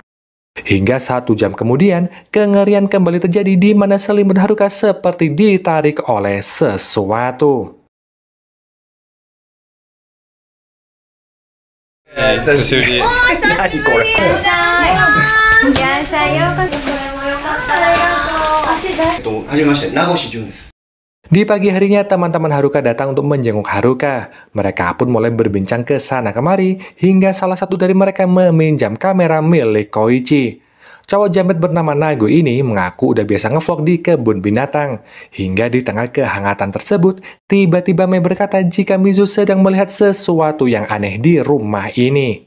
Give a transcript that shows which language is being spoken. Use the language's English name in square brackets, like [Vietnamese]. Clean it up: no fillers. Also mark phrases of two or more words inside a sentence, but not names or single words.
[Indonesian] Hingga 1 jam kemudian, kengerian kembali terjadi di mana selimut Haruka seperti ditarik oleh sesuatu. [Japanese] 久しぶり。何これ。いらっしゃい。いらっしゃい。ようこそ。これもよかった。ありがとう。はじめまして、名越潤です。 [Indonesian] Di pagi harinya, teman-teman Haruka datang untuk menjenguk Haruka. Mereka pun mulai berbincang ke sana kemari, hingga salah satu dari mereka meminjam kamera milik Koichi. Cowok jamet bernama Nago ini mengaku udah biasa ngevlog di kebun binatang. Hingga di tengah kehangatan tersebut, tiba-tiba Mei berkata jika Mizu sedang melihat sesuatu yang aneh di rumah ini.